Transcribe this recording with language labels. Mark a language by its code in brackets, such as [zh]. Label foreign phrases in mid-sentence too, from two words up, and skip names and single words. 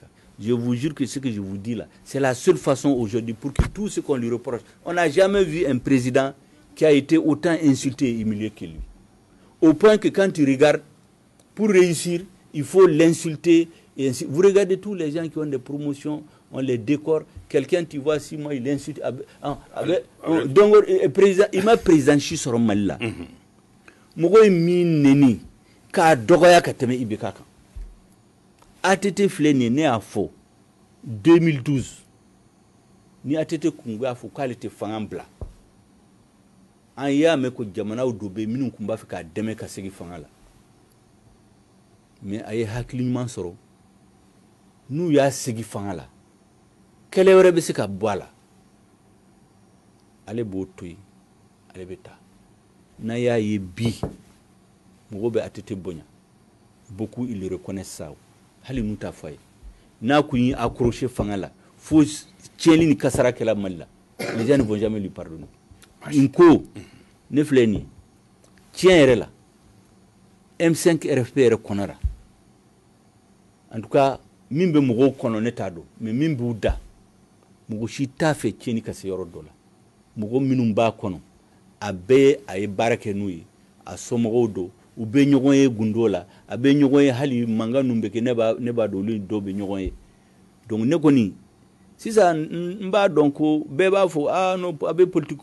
[fr] Je vous jure que ce que je vous dis là, c'est la seule façon aujourd'hui pour que tout ce qu'on lui reproche, on n'a jamais vu un président qui a été autant insulté et humilié que lui. Au point que quand tu regardes, pour réussir, il faut l'insulter. Vous regardez tous les gens qui ont des promotions, on les décore. Quelqu'un, tu vois, si moi, il insulte. Donc, il m'a présenté sur le mal là. [bm] Mogo mi neni ka dogoya ka teme Ibeka kan. ATT fleni ne a fo 2012. Ni ATT kungu a fo k'ale te fanga bla. An y'a mɛn ko jamanaw dɔ bɛ minnu kun b'a fɛ k'a dɛmɛ ka segin fanga la. Mais a ye hakili ɲuman sɔrɔ. N'u y'a segin fanga la. Kɛlɛ wɛrɛ bɛ se ka bɔ a la. Ale b'o to yen. Ale bɛ taa. N'a y'a ye bi. Mɔgɔw bɛ ATT bonya. [fr] Beaucoup ils le reconnaissent ça. [bm] Hali n'u t'a fɔ a ye. N'a kun y'i accroché fanga la. Fo tiɲɛli ni kasara kɛla Mali la. [fr] Les gens ne vont jamais lui pardonner. [bm] Nko ne filɛ nin ye tiɲɛ yɛrɛ la M5 RFP yɛrɛ kɔnɔra [fr] en tout cas [bm] min bɛ mɔgɔw kɔnɔ ne t'a dɔn mais min b'u da mɔgɔ si t'a fɛ tiɲɛni ka se yɔrɔ dɔ la mɔgɔ minnu b'a kɔnɔ a bɛɛ a ye baara kɛ n'u ye a somɔgɔw don u bɛ ɲɔgɔn ye gundo la a bɛ ɲɔgɔn ye hali mankan ninnu bɛ kɛ ne b'a dɔn olu dɔw bɛ ɲɔgɔn ye donc ne kɔni sisan n b'a dɔn ko bɛɛ b'a fɔ non a bɛ politique